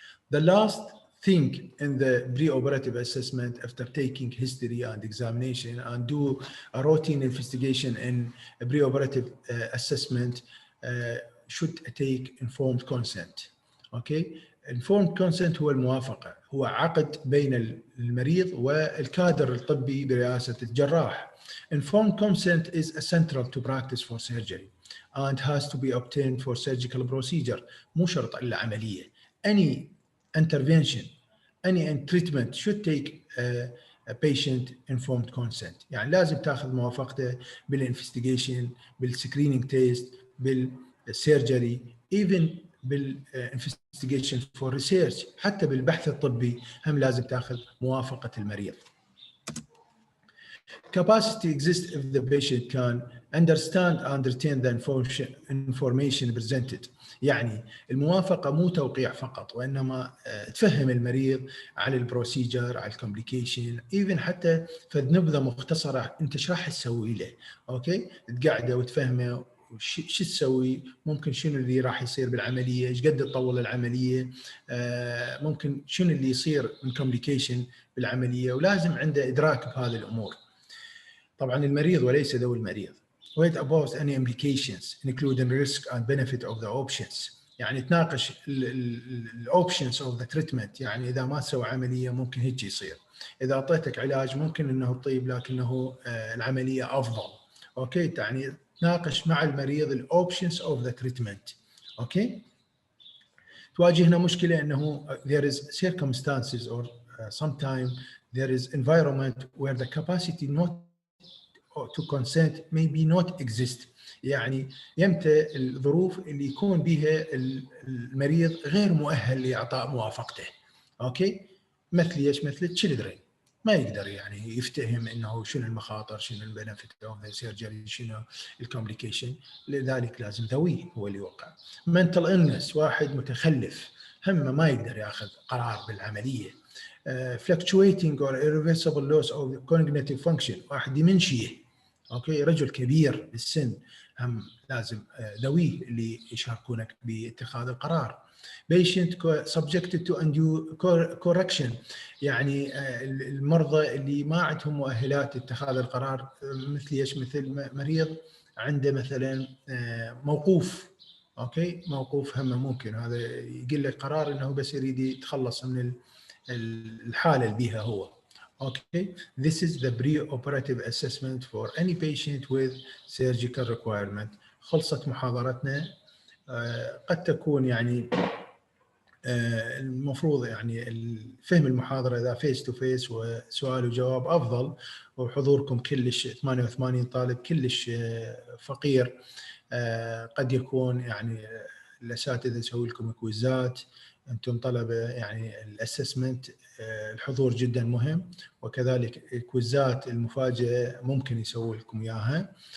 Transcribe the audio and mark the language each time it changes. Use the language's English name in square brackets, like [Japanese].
[English] The last thing in the preoperative assessment after taking history and examination and do a routine investigation in a preoperative assessment should take informed consent. Okay? [Arabic] Informed consent هو الموافقة، هو عقد بين المريض والكادر الطبي برئاسة الجراح. [English] Informed consent is essential to practice for surgery and has to be obtained for surgical procedure. [Arabic] مو شرط إلا عملية. [English] Any intervention, any treatment should take a patient informed consent. [Arabic] يعني لازم تاخذ موافقته بالانفستيجيشن، بالسكرينينج تيست، بالسيرجري، even بالانفستيجيشن فور ريسيرش، حتى بالبحث الطبي هم لازم تاخذ موافقة المريض. [English] Capacity exists if the patient can understand and retain the information presented. [Arabic] يعني الموافقة مو توقيع فقط وإنما تفهم المريض على البروسيجر، على الكومبليكيشن، even حتى فد نبذة مختصرة أنت شو راح تسوي له، أوكي؟ تقعده وتفهمه شو تسوي، ممكن شنو اللي راح يصير بالعملية، ايش قد تطول العملية، ممكن شنو اللي يصير من كومبليكيشن بالعملية، ولازم عنده إدراك بهذه الأمور. طبعا المريض وليس ذوي المريض. [English] What about any implications including risk and benefit of the options. [Arabic] يعني تناقش الاوبشنز اوف ذا تريتمنت، يعني اذا ما تسوي عمليه ممكن هيك يصير، اذا اعطيتك علاج ممكن انه تطيب لكنه العمليه افضل. اوكي، يعني تناقش مع المريض الاوبشنز اوف ذا تريتمنت. اوكي، تواجهنا مشكله انه [English] there is circumstances or sometimes there is environment where the capacity not to consent may be not exist. [Arabic] يعني يمتى الظروف اللي يكون بها المريض غير مؤهل لإعطاء موافقته. اوكي، مثل ايش؟ مثل children. ما يقدر يعني يفتهم انه شنو المخاطر، شنو البنفيت اوف ذا سيرجري، شنو الكومبليكيشن، لذلك لازم ذويه هو اللي يوقع. mental illness، واحد متخلف هم ما يقدر ياخذ قرار بالعمليه. [English] fluctuating or irreversible loss of cognitive function، [Arabic] واحد ديمنشيه، اوكي، رجل كبير بالسن، هم لازم ذويه اللي يشاركونك باتخاذ القرار. [English] patient subjected to undue correction، [Arabic] يعني المرضى اللي ما عندهم مؤهلات اتخاذ القرار، مثل ايش؟ مثل مريض عنده مثلا موقوف، اوكي، موقوف، هم ممكن هذا يقول لك قرار انه بس يريد يتخلص من الحاله اللي بيها هو. [English] Okay, this is the preoperative assessment for any patient with surgical requirement. [Arabic] خلصت محاضرتنا. قد تكون يعني المفروض يعني فهم المحاضرة إذا فيس تو فيس وسؤال وجواب أفضل، وحضوركم كلش 88 طالب كلش فقير. قد يكون يعني الأساتذة يسوي لكم كويزات، أنتم طلبة يعني الأسسمنت، الحضور جدا مهم، وكذلك الكويزات المفاجئة ممكن يسوي لكم إياها.